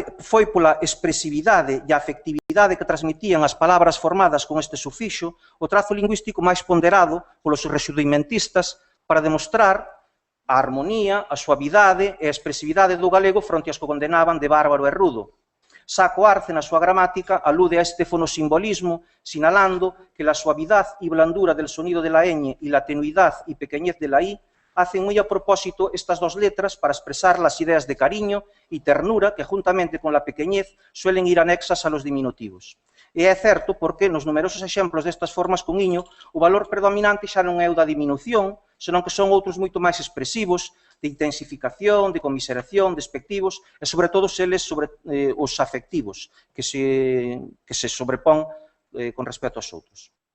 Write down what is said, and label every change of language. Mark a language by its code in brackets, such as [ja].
[gl] Foi pola expresividade e a afectividade que transmitían as palabras formadas con este sufixo o trazo lingüístico máis ponderado polos rexurdimentistas para demostrar a armonía, a suavidade e a expresividade do galego fronte aos que condenaban de bárbaro e rudo. Saco Arce, na súa gramática, alude a este fonosimbolismo, sinalando que [es] la suavidad y blandura del sonido de la ñ y la tenuidad y pequeñez de la i hacen muy a propósito estas dos letras para expresar las ideas de cariño y ternura que, juntamente con la pequeñez, suelen ir anexas a los diminutivos. [gl] E é certo porque, nos numerosos exemplos destas formas con iño, o valor predominante xa non é o da diminución, senón que son outros moito máis expresivos, de intensificación, de conmiseración, despectivos, e sobre todo eles sobre os afectivos, que se sobrepón con respecto aos outros.